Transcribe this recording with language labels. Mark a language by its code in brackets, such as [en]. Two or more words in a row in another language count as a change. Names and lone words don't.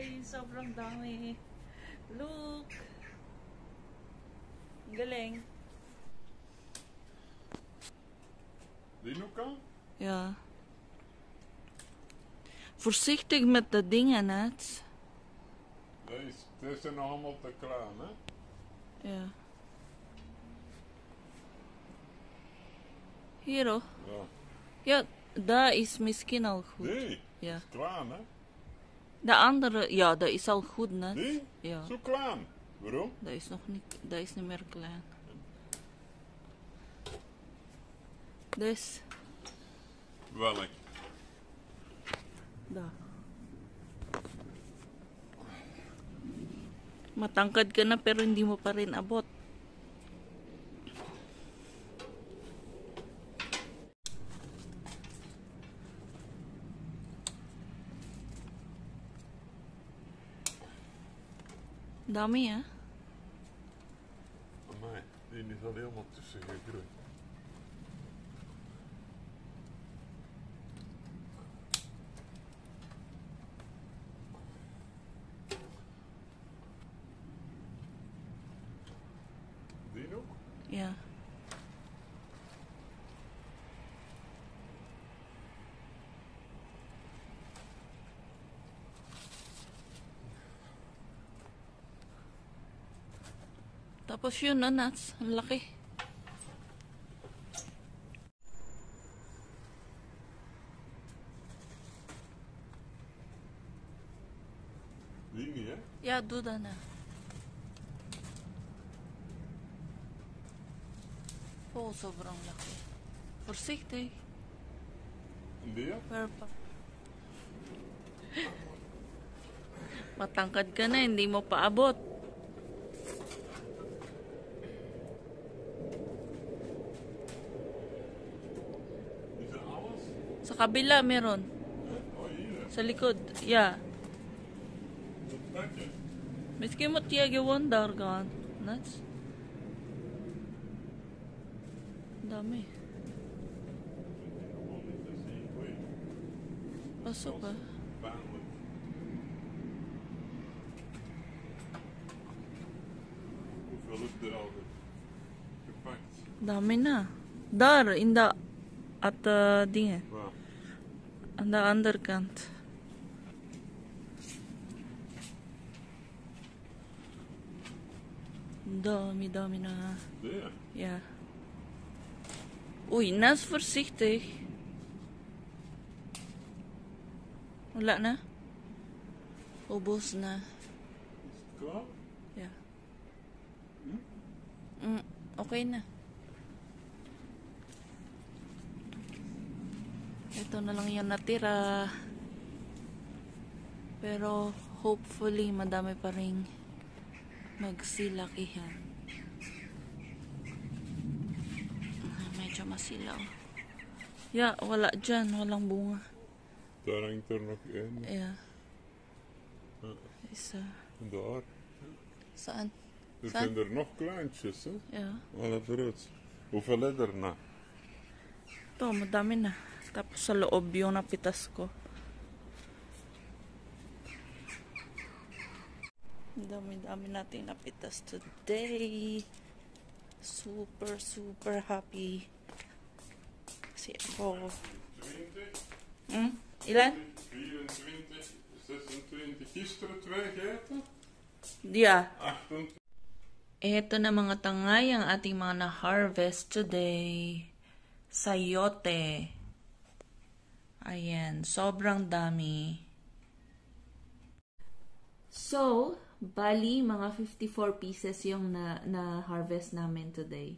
[tl] Sobrang dami. Look! Ang galing. Dinuka? [nl] Ja. Voorzichtig met de dingen, net. Deze zijn nog allemaal te klein, hè? Ja. Hier, hoor. Ja. Ja, daar is misschien al goed. Die? Ja. Is klein, hè? De andere, ja, dat is al goed, net. Die? Ja. Zo klein. Waarom? Dat is nog niet, dat is niet meer klein. Dus, Welk? daar. [tl] Matangkad ka na pero hindi mo pa rin abot. Dami, ah. [nl] Amai, die is al helemaal tussen gegroeid. Die nog? Ja. [tl] Tapos yun, nuts. Ang laki. [nl] Die niet, hè? Ja, doe dat na. [tl] Oh, sobrang laki. [nl] Voorzichtig. En die? Perpa. [tl] Matangkad ka na, hindi mo paabot. [nl] Is dat alles? [tl] Sa kabila, meron. [nl] Oh, hier. [tl] Sa likod. [nl] Ja. Dat pakje. Misschien moet je gewoon daar gaan. [tl] Nuts. Dami. [nl] Gewoon niet te zien. Oei. Pas op, hè. Pijnlijk. Hoeveel is er al gepakt? [tl] Dami na. [nl] Daar, in de... At dingen. Waar? Aan de andere kant. [tl] Dami, dami na. [nl] Die? Ja. Oei, nas voorzichtig. [tl] Wala na? Ubos na. [nl] Is het klaar? Ja. [tl] Okay na. Ito na lang yung natira. Pero hopefully madami pa rin magsilakihan. Medyo masilaw. Ja, wala dyan. Walang bunga. [nl] Daar hangt er nog één. Ja. Ja. [tl] Isa. [nl] En daar. [tl] Saan? [nl] Er [tl] Saan? [nl] zijn er nog kleintjes, hè? Ja. Alle fruits. Hoeveel is er nou? [tl] Ito, madami na. Tapos sa loob yung napitas ko. Dami-dami natin napitas today. [en] Super, super happy. [tl] Kasi ako. 20, Ilan? 24, 26. [nl] Gisteren 2 gegeten. [en] Yeah. [tl] 28. Eto na mga tangay ang ating mga na-harvest today. Sayote. Ayan, sobrang dami. So, bali mga 54 pieces yung na-harvest namin today.